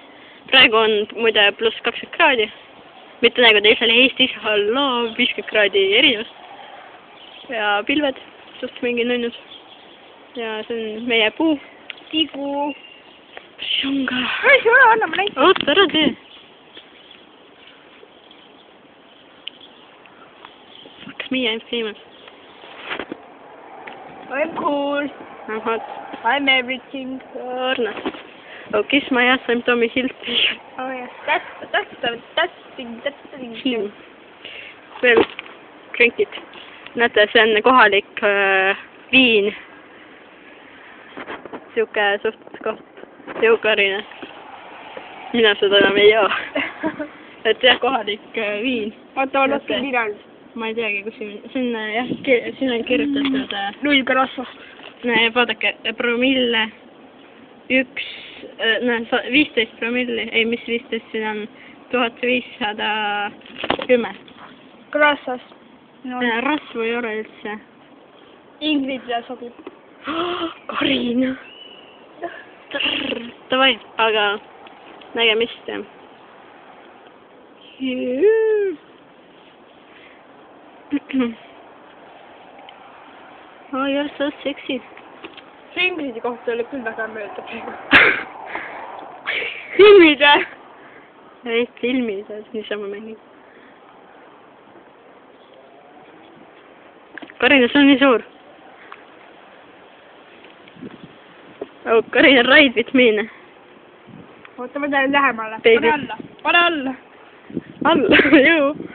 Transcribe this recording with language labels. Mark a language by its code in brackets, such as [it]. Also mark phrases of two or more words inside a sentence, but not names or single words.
[et] Praegu on muide +20 kraadi. Mitte nagu teisel Eestis, halloo, 50 kraadi erinevust. Ja pilved, suht mingi nunnud. Ja see on meie puu. Tigu. Šunga. Ei, see ole, anna ma näite. Oota, ära tee. [en] Fuck me, I'm famous. I'm cool. I'm hot. I'm everything. Arnas. Oh, kiss my ass, I'm Tommy Hilfiger. Oh yes, that's the thing. Veel, drink it. [et] Näete, see on kohalik viin. Siuke suht koht. Jõukarine. Mina seda enam ei joo. Et jah, kohalik viin. Oota, ma lasken viinal. Ma ei teagi, kus siin jah, siin on kirjutatud 0 rasvast. Vaadake, promille 15 promilli, ei mis 15, siin on 1510. Grassas. No. Rasvu ei ole üldse. Ingrid sobib. Karina. Davai, aga nägemist. [en] Oh, you're so sexy. [et] See Ingridi kohta oli küll väga mööda praegu. Filmid või? Ei, filmid, niisama mängid. Karina, see on nii suur. [en] Oh, Karina, ride with me. [et] Oota, ma teen lähemale. [en] Baby. [et] Pane alla. Pane alla. Alla, jõu.